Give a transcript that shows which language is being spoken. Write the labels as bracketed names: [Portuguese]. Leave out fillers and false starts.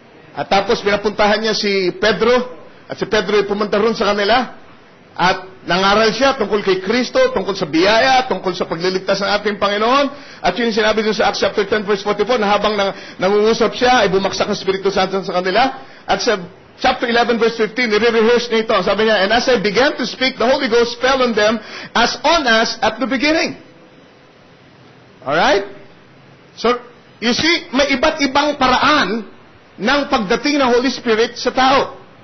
[Filipino] At tapos pinapuntahan niya si Pedro. At si Pedro ay pumunta ron sa kanila. At Nangaral siya tungkol kay Kristo, tungkol sa biyaya, tungkol sa pagliligtas ng ating Panginoon. At yun sinabi dun sa Acts chapter 10 verse 44 na habang nangungusap siya, ay bumagsak ng Espiritu Santo sa kanila. At sa chapter 11 verse 15, nire-rehearse niya ito. Sabi niya, [English] and as I began to speak, the Holy Ghost fell on them as on us at the beginning. Alright? So, you see, [Filipino] may iba't ibang paraan ng pagdating ng Holy Spirit sa tao.